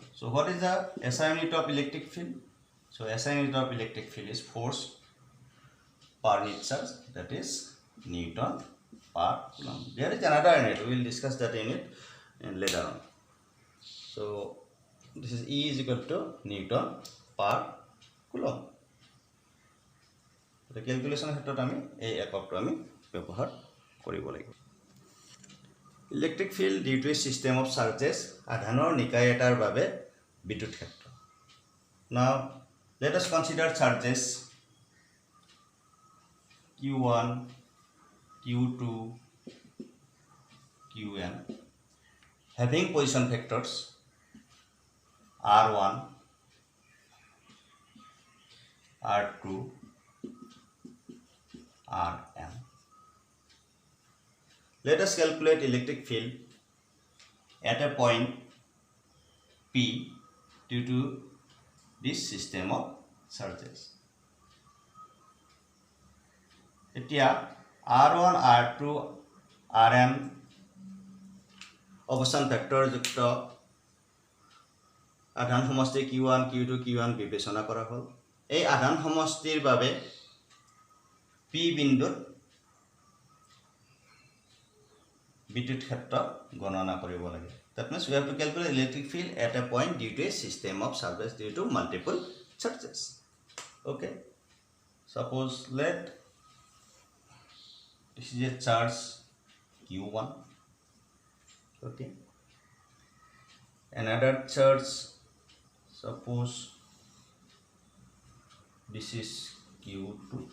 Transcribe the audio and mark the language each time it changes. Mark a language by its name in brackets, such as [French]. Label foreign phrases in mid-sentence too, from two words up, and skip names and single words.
[English] So what is the SI unit of electric field? So SI unit of electric field is force per unit charge, that is Newton per coulomb. There is another unit. We will discuss that unit later on. So this is E is equal to Newton per coulomb. The calculation [Assamese] ক্ষেত্ৰত আমি এই এককটো আমি ব্যৱহাৰ কৰিব লাগিব [English] electric field due to system of charges [Assamese] আধানৰ নিকায় এটাৰ বাবে বিদ্যুৎ ক্ষেত্ৰ [English] now let us consider charges Q1 Q2 Qn having position vectors R1 R2 Rm. let us calculate electric field at a point P due to this system of charges. [Assamese] এতিয়া R1 R2 Rn অবস্থান ভেক্টৰ যুক্ত আধান সমষ্টি Q1 Q2 Q1 বিবেচনা কৰা হ'ল এই আধান সমষ্টিৰ বাবে P বিন্দুত বিদ্যুৎ ক্ষেত্ৰ গণনা কৰিব লাগে [English] that means we have to calculate electric field at a point due to a system of charges due to multiple charges. Okay, suppose let this is a charge Q1. Okay, another charge, suppose this is Q2.